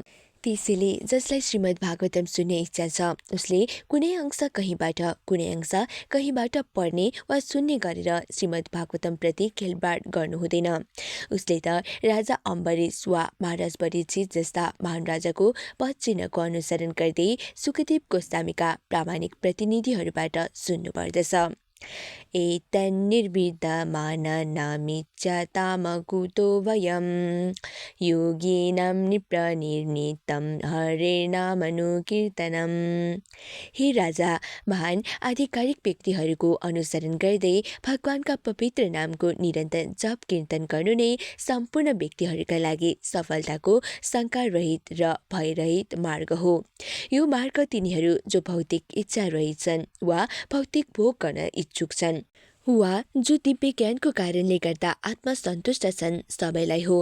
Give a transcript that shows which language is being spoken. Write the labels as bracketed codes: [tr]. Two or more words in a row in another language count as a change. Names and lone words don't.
[ne] त्यसैले जसलाई श्रीमद् भागवतम सुन्ने इच्छा छ उसले कुनै अंश कहीँबाट कुनै अंश कहीँबाट पढ्ने वा सुन्ने गरेर श्रीमद् भागवतम प्रति खेलबाड गर्नु हुँदैन। उसले त राजा अम्बरीश वा महाराज परीक्षित जस्ता महान राजाको पद चिन्हको अनुसरण गर्दै सुखदेव गोस्वामीका प्रामाणिक प्रतिनिधिहरूबाट सुन्नुपर्दछ। [sa] एतन्निर्विद्यमाननामिच्छतामकुतो वयं योगिनां निप्रनिर्णितं हरेर्नामनुकीर्तनम्। [ne] हे राजा, महान आधिकारिक व्यक्तिहरूको अनुसरण गर्दै भगवानका पवित्र नामको निरन्तर जप कीर्तन गर्नु नै सम्पूर्ण व्यक्तिहरूका लागि सफलताको शङ्काररहित र भयरहित मार्ग हो। यो मार्ग तिनीहरू जो भौतिक इच्छा रहितछन् वा भौतिक भोग गर्न इच्छुक छन् वा जो दिव्य ज्ञानको कारणले गर्दा आत्मसन्तुष्ट छन् सबैलाई हो।